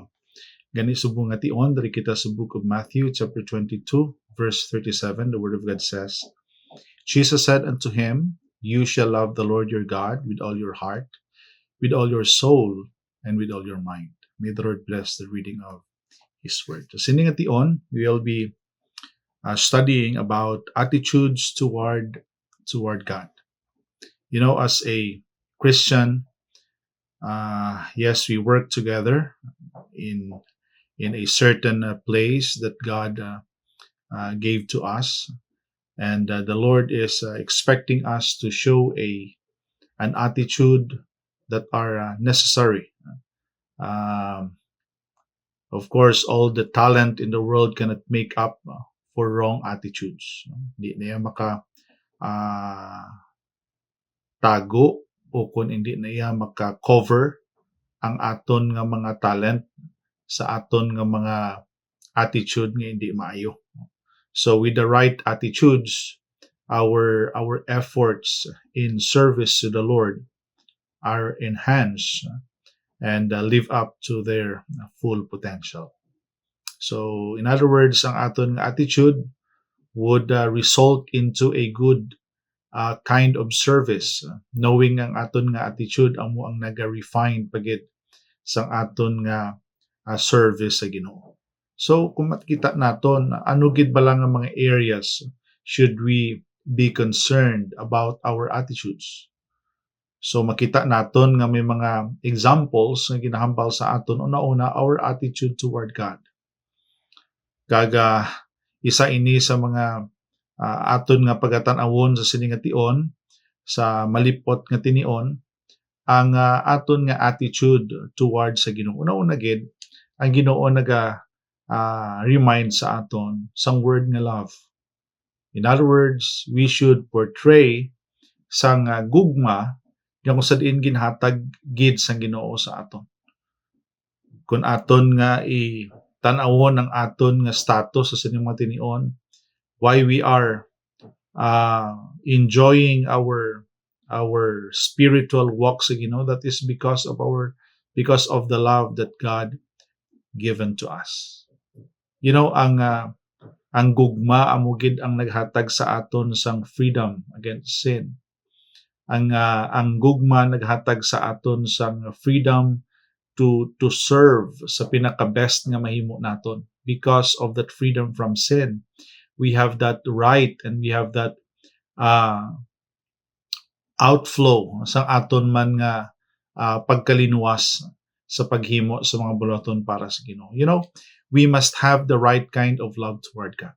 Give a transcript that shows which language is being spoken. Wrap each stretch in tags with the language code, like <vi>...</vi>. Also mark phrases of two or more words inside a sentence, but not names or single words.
<hil>Gani subong nga tion diri kita sa book of Matthew chapter 22 verse 37.</hil> <en>The word of God says, Jesus said unto him, You shall love the Lord your God with all your heart, with all your soul, and with all your mind. May the Lord bless the reading of His word.</en> <hil>So sini nga tion,</hil> <en>we will be studying about attitudes toward God. You know, as a Christian, yes, we work together in a certain place that God gave to us, and the Lord is expecting us to show an attitude that are necessary. Of course, all the talent in the world cannot make up for wrong attitudes.</en> <hil>Hindi na yan tago o kung hindi na iya maka-cover ang aton nga mga talent sa aton nga mga attitude nga hindi maayo.</hil> <en>So with the right attitudes, our efforts in service to the Lord are enhanced and live up to their full potential. So in other words,</en> <hil>ang aton nga attitude</hil> <en>would result into a good kind of service, knowing</en> <hil>ang aton nga attitude amo ang naga-refine pagit sang aton nga service sa Ginoo. So kung makita naton ano gid ba lang ang mga</hil> <en>areas should we be concerned about our attitudes.</en> <hil>So makita naton nga may mga examples nga ginahambal sa aton. Una-una,</hil> <en>our attitude toward God.</en> <hil>Kaga isa ini sa mga aton nga pagatan-awon sa sini nga tion, sa malipot nga tinion, ang aton nga attitude towards sa Ginoo. Una-una gid, ang Ginoo remind sa aton sang word nga love.</hil> <en>In other words, we should portray</en> <hil>sang gugma nga kung sa diin ginhatag gid sang Ginoo sa aton. Kung aton nga tan-awon ang aton nga status sa sining mga tinion,</hil> <en>why we are enjoying our spiritual walk</en> <hil>sa Ginoo,</hil> <en>that is because of the love that God given to us. You know,</en> <hil>ang gugma amo gid ang naghatag sa aton sang</hil> <en>freedom against sin.</en> <hil>Ang gugma naghatag sa aton sang</hil> <en>freedom to serve</en> <hil>sa pinaka-best nga mahimo naton.</hil> <en>Because of that freedom from sin, we have that right and we have that outflow</en> <hil>sa aton man nga pagkalinuwas sa paghimo sa mga bulaton para sa Ginoo.</hil> <en>You know, we must have the right kind of love toward God.</en>